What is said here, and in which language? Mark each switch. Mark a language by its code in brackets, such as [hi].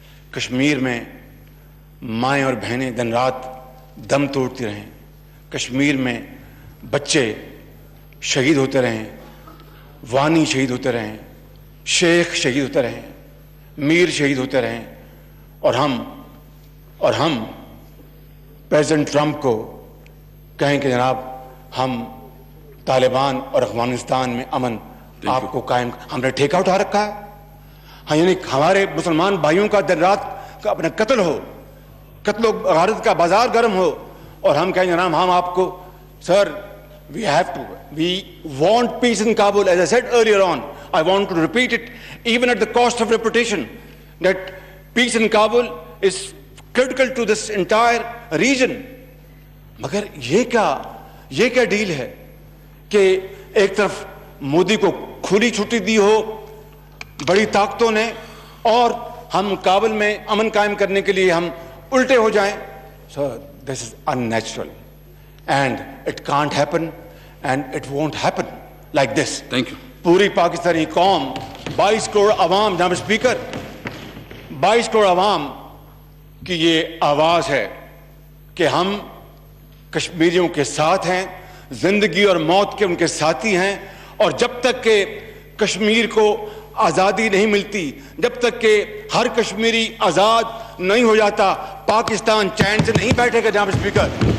[ur] کشمیر میں مائیں اور بہنیں دن رات دم توڑتی رہیں, کشمیر میں بچے شہید ہوتے رہیں, وانی شہید ہوتے رہیں, شیخ شہید ہوتے رہیں, میر شہید ہوتے رہیں, اور ہم پریزیڈنٹ ٹرمپ کو کہیں کہ جناب ہم طالبان اور افغانستان میں امن آپ کو قائم, ہم نے ٹھیکہ اٹھا رکھا ہے. ہاں, یعنی ہمارے مسلمان بھائیوں کا دن رات کا اپنا قتل ہو, قتل و غارت کا بازار گرم ہو اور ہم کہیں جناب ہم آپ کو سر [en] we want peace in Kabul. As I said earlier on, I want to repeat it even at the cost of reputation, that peace in Kabul is critical to this entire region. [ur] مگر یہ کیا deal ہے کہ ایک طرف مودی کو کھلی چھٹی دی ہو بڑی طاقتوں نے اور ہم کابل میں امن قائم کرنے کے لیے ہم الٹے ہو جائیں. [en] So this is unnatural and it can't happen and it won't happen like this. Thank you. [ur] پوری پاکستانی قوم 22 کروڑ عوام جناب اسپیکر 22 کروڑ عوام کی یہ آواز ہے کہ ہم کشمیریوں کے ساتھ ہیں, زندگی اور موت کے ان کے ساتھی ہیں, اور جب تک کہ کشمیر کو آزادی نہیں ملتی, جب تک کہ ہر کشمیری آزاد نہیں ہو جاتا, پاکستان چین سے نہیں بیٹھے گا جناب اسپیکر.